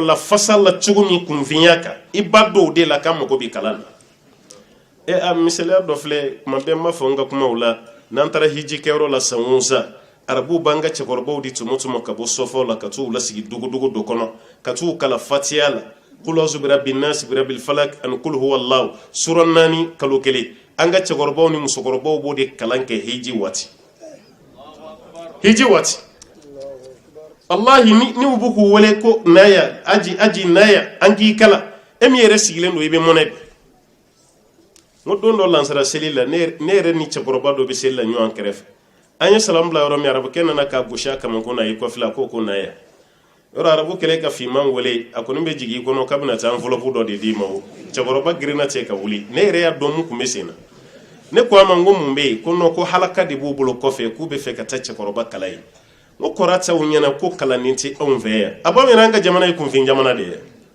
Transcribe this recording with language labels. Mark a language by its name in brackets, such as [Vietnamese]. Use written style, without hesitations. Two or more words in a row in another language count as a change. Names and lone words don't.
[Bambara] la fasa la cogo min kunfinya kan i ba dɔw de la k'an mago bɛ kalan na a misaliya dɔ filɛ kuma bɛɛ ma fɔ n ka kumaw la n'an taara hiji kɛyɔrɔ la san o san arabu b'an ka cɛkɔrɔbaw di tuma ka bɔ sɔfɔw la ka t'u lasigi dogodogo dɔ kɔnɔ ka t'u kala fatiya la [Arabic] قل أعوذ برب الناس برب الفلق [Bambara] ani [Arabic] قل هو الله [Bambara] sura 4 kalo kelen an ka cɛkɔrɔbaw ni musokɔrɔbaw b'o de kalan kɛ hiji waati wallahi ni u b'u k'u wele ko naya aji naya an k'i kala e min yɛrɛ sigilen don i bɛ mɔnɛ ngo don do lansara seli la ne yɛrɛ ni cɛkɔrɔba dɔ bɛ seli la ɲɔgɔn kɛrɛfɛ an ye salamu bila yɔrɔ min arabu kɛ nana k'a gosi a kama ko na i kɔfila ko naya yɔrɔ arabu kɛlɛ ka finman wele a kɔni bɛ jigin i kɔnɔ k'a bɛna taa enveloppe dɔ de d'i ma o cɛkɔrɔba girinna cɛ ka wuli ne yɛrɛ y'a dɔn mun tun bɛ sen na ne ko a ma ko mun bɛ yen ko non ko halaka de b'u bolo kɔfɛ k'u bɛ fɛ ka taa cɛkɔrɔba kala ye ngo kɔrɔ t'aw ɲɛna ko kalanni tɛ anw fɛ yan a b'a mɛn an ka jamana ye kunfin jamana de ye